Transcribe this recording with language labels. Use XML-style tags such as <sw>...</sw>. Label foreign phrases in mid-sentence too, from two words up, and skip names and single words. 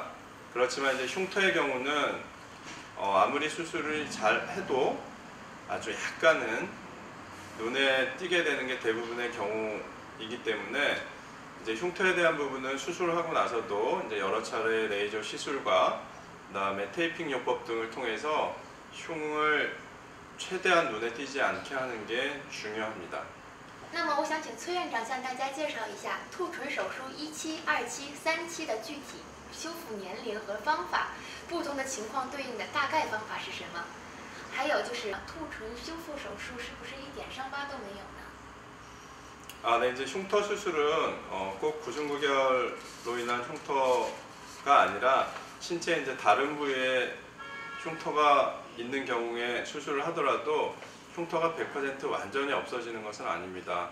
<ko>그렇지만 이제 흉터의 경우는 아무리 수술을 잘 해도 아주 약간은 눈에 띄게 되는 게 대부분의 경우이기 때문에 이제 흉터에 대한 부분은 수술을 하고 나서도 이제 여러 차례 레이저 시술과 그다음에 테이핑 요법 등을 통해서 흉을 최대한 눈에 띄지 않게 하는 게 중요합니다.</ko> <zh>那么我想请崔院长向大家介绍一下兔唇手术1期、2期、3期的具体修复年龄和方法，不同的情况对应的大概方法是什么？还有就是兔唇修复手术是不是一点伤疤都没有呢？</zh> <ko>네, 이제 흉터 수술은 꼭 99개월로 인한 흉터가 아니라 신체 이제 다른 부위에 흉터가 있는 경우에 수술을 하더라도 흉터가 100% 완전히 없어지는 것은 아닙니다.</ko>